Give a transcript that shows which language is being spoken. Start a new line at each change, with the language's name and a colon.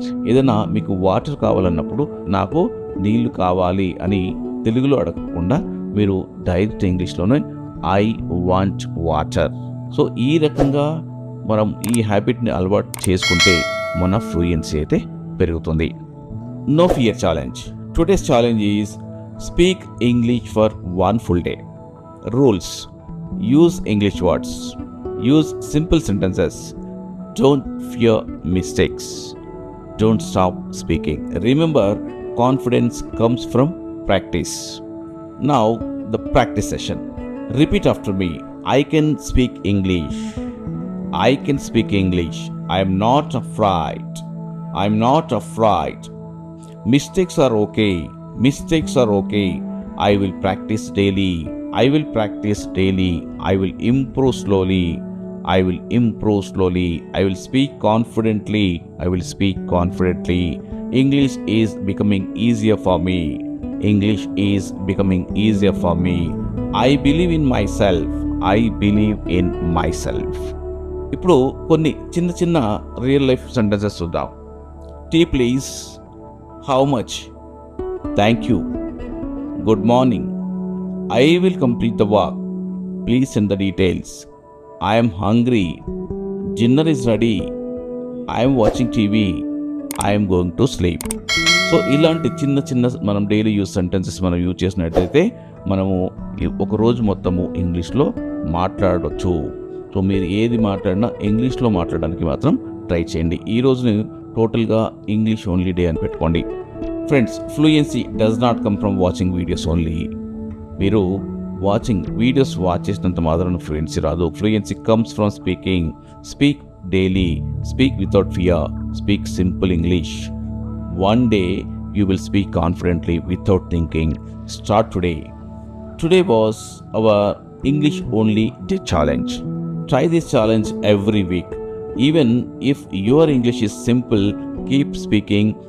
Telugu: ఏదైనా మీకు వాటర్ కావాలన్నప్పుడు నాకు నీళ్లు కావాలి అని తెలుగులో అడగకుండా మీరు డైరెక్ట్ ఇంగ్లీష్లోనే
English: I want water.
Telugu: సో ఈ రకంగా మనం ఈ హ్యాబిట్ని అలవాటు చేసుకుంటే మన ఫ్లూయెన్సీ అయితే పెరుగుతుంది.
English: No fear challenge. Today's challenge is speak English for one full day. Rules: use English words. Use simple sentences. Don't fear mistakes. Don't stop speaking. Remember, confidence comes from practice. Now, the practice session. Repeat after me. I can speak English. I can speak English. I am not afraid. I am not afraid. Mistakes are okay. Mistakes are okay. I will practice daily. I will practice daily. I will improve slowly. I will improve slowly. I will speak confidently. I will speak confidently. English is becoming easier for me. English is becoming easier for me. I believe in myself. I believe in myself.
Telugu: ఇప్పుడు కొన్ని చిన్న real life sentences చూద్దాం.
English: Tea please. How much? Thank you. Good morning. I will complete the work. Please send the details. I am hungry. Dinner is ready. I am watching TV. I am going to sleep.
Telugu: So ఇలాంటి చిన్న మనం daily use sentences మనం use చేసినట్టయితే మనము ఒక రోజు మొత్తము ఇంగ్లీష్లో మాట్లాడవచ్చు. సో మీరు ఏది మాట్లాడినా ఇంగ్లీష్లో మాట్లాడడానికి మాత్రం ట్రై చేయండి. ఈ రోజుని టోటల్గా ఇంగ్లీష్ ఓన్లీ డే అని పెట్టుకోండి. Friends,
English: Fluency does not come from watching videos only.
Telugu: మీరు వాచింగ్ వీడియోస్ వాచ్ చేసినంత మాత్రం ఫ్లూయెన్సీ రాదు.
English: Fluency comes from speaking. Speak daily, speak without fear, speak simple English. One day you will speak confidently without thinking. Start today. Today was our English only day challenge. Try this challenge every week. Even if your English is simple, keep speaking.